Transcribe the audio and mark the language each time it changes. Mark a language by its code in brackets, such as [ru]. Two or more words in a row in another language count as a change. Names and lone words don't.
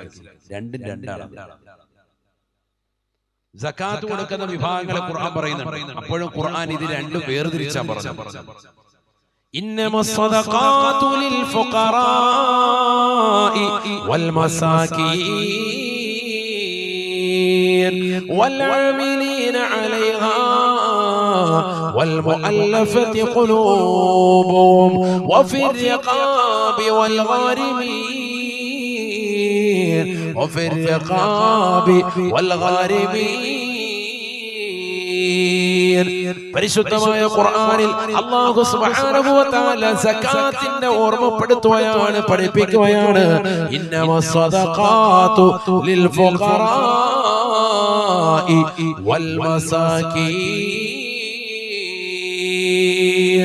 [ml] രണ്ടും രണ്ടാണ്. സകാത്ത് കൊടുക്കുന്ന വിഭാഗങ്ങളെ ഖുർആൻ പറയുന്നുണ്ട്, അപ്പോഴും ഖുർആൻ ഇത് രണ്ടും വേർതിരിച്ചാ പറഞ്ഞത്. [ar] إنما الصدقات للفقراء والمساكين والعاملين عليها والمؤلفة قلوبهم وفي الرقاب والغارمين وفي الرقاب والغارمين. [ml] പരിശുദ്ധമായ ഖുർആനിൽ അല്ലാഹു [ar] سبحانه وتعالى [ml] സകാത്തിന്റെ ഓർമ്മപ്പെടുത്തുകയാണ്, പഠിപ്പിക്കുകയാണ്. [ar] إنما الصدقات للفقراء والمساكين.